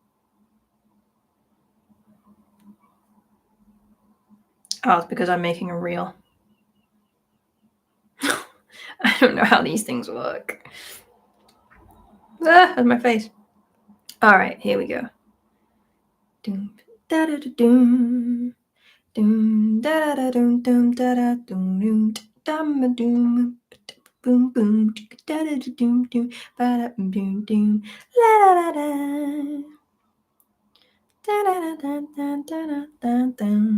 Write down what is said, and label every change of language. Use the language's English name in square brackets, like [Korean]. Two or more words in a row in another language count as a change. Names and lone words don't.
[English] Oh, it's because I'm making a reel. I don't know how these things work. That's my face. All right, here we go. Doom da da da doom. Doom da da doom doom da da doom doom dum doom boom boom da da doom doom ba da doom doom la da da da da da da da da da.